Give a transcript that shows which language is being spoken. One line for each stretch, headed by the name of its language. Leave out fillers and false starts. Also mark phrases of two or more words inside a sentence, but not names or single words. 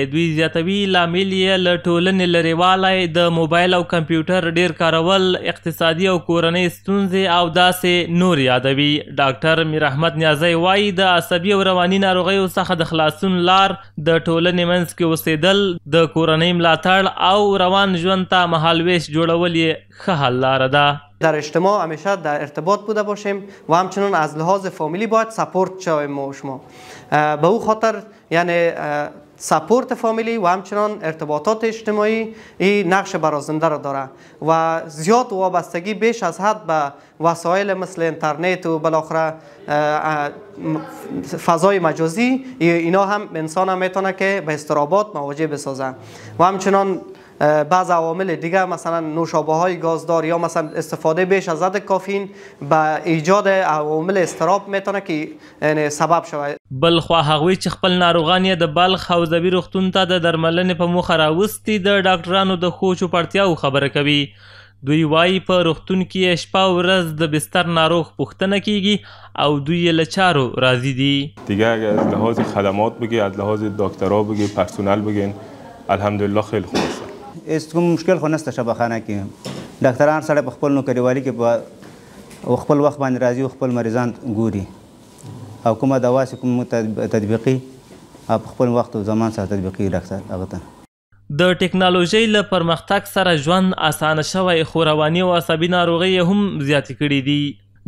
Pashto: دوی زیاتوي لامل یې له ټولنې لرېوالی، د موبایل او کمپیوټر ډیر کارول، اقتصادي او کورنۍ ستونزې او داسې نور یادوي. ډاکټر میر احمد نیازی وایي د عصبي او رواني ناروغیو څخه د خلاصون لار د ټولنې منځ کې اوسېدل، د کورنۍ ملاتړ او روان ژوند ته مهالویش جوړول یې ښه حل لاره ده.
Persian: در اجتماع همیشه در ارتباط بوده باشیم و همچنان از لحاظ فامیلی باید سپورت شویم ما و شما. به او خاطر یعنی سپورت فامیلی و همچنان ارتباطات اجتماعی این نقش برازنده را داره و زیاد وابستگی بیش از حد به وسایل مثل اینترنت و بالاخره فضای مجازی اینا هم انسان هم میتونه که به اضطرابات مواجه بسازه و همچنان بعض عوامل دیگه مثلا نوشابه های گازدار یا مثلا استفاده بیش از حد کافین به ایجاد عوامل اضطراب میتونه که سبب شود.
Pashto: بلخوا هغوی چې خپل ناروغان یې د بلخ حوزوي روغتون ته د درملنې په موخه راوستي د ډاکټرانو د ښو چوپړتیاو خبره کوي. دوی وایي په روغتون کې شپه او ورځ د بستر ناروغ پوښتنه کیږي او دوی یې له چارو راضي دي.
Persian: دیگه اگر از لحاظ خدمات بگی، از لحاظ دکترها بگی، پرسنل بگین، الحمدلله خیلی خوب است.
Pashto: هیڅ کوم مشکل خو نشته شفاخانه کې. ډاکټران سره په خپل نوکریوالي کې په خپل وخت باندې راځي او خپل مریضان ګوري او کومه دوا چې کوم تطبیقي په خپل وخت او زمان سره تطبیقي ډاکټر هغه ته. د ټکنالوژۍ له پرمختګ سره ژوند اسانه شوی خو رواني او عصبي ناروغۍ هم زیاتې کړي دي.